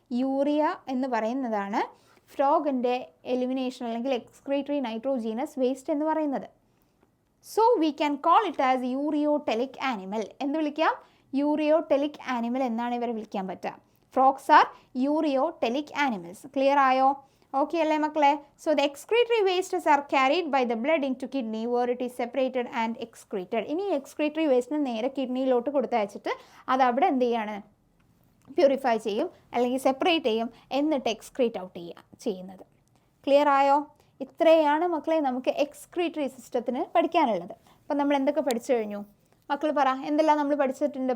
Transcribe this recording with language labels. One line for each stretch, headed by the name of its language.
Malayalam: Urea എന്ന് പറയുന്നതാണ് ഫ്രോഗിൻ്റെ elimination അല്ലെങ്കിൽ എക്സ്ക്രീറ്ററി നൈട്രോജീനസ് വേസ്റ്റ് എന്ന് പറയുന്നത്.
English: So we can call it as ureotelic animal.
Malayalam: എന്ത് വിളിക്കാം? യൂറിയോടെലിക് ആനിമൽ എന്നാണ് ഇവരെ വിളിക്കാൻ പറ്റുക.
English: Frogs are ureotelic animals.
Malayalam: ക്ലിയർ ആയോ? Okay അല്ലേ മക്കളെ?
English: So the excretory wastes are carried by the blood into kidney where it is separated and excreted.
Malayalam: ഇനി excretory waste നേരെ കിഡ്നിയിലോട്ട് കൊടുത്തയച്ചിട്ട് അത് അവിടെ എന്ത് ചെയ്യാണ്? പ്യൂരിഫൈ ചെയ്യും അല്ലെങ്കിൽ സെപ്പറേറ്റ് ചെയ്യും എന്നിട്ട് എക്സ്ക്രീറ്റ് ഔട്ട് ചെയ്യുന്നത്. ക്ലിയർ ആയോ? ഇത്രയാണ് മക്കളെ നമുക്ക് എക്സ്ക്രീറ്ററി സിസ്റ്റത്തിന് പഠിക്കാനുള്ളത്. അപ്പോൾ നമ്മൾ എന്തൊക്കെ പഠിച്ചു കഴിഞ്ഞു? മക്കൾ പറ, എന്തെല്ലാം നമ്മൾ പഠിച്ചിട്ടുണ്ട്?